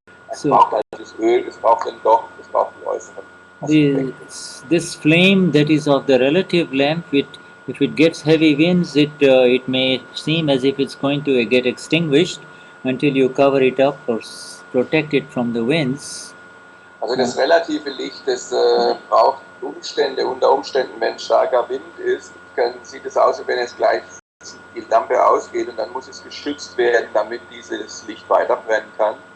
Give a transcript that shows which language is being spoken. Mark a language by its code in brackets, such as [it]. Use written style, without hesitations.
[de] Es braucht halt das Öl, es braucht den Docht, es braucht die äußeren. [en] This flame that is of the relative lamp, if it gets heavy winds, it may seem as if it's going to get extinguished until you cover it up or protect it from the winds. [de] Also das relative Licht, das braucht Umstände, unter Umständen, wenn starker Wind ist, sieht es aus, wie wenn es gleich die Lampe ausgeht und dann muss es geschützt werden, damit dieses Licht weiterbrennen kann.